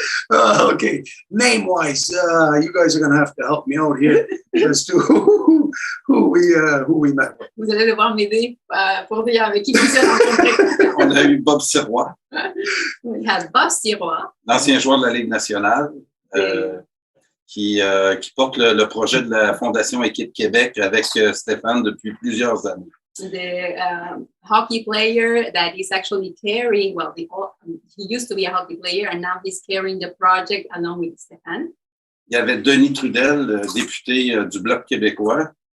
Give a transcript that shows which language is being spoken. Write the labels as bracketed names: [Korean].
[English] Okay, name-wise, you guys are going to have to help me out here as to who we met with. [French] Vous allez devoir m'aider pour dire avec qui on s'est rencontrés. On a eu Bob Sirois. [English] We had Bob Sirois. [French] L'ancien joueur de la Ligue nationale, qui porte le projet de la Fondation Équipe Québec avec Stéphane depuis plusieurs années. [English] The hockey player that is actually carrying, well, he used to be a hockey player and now he's carrying the project along with Stéphane. [French] Il y avait Denis Trudel, député du Bloc québécois.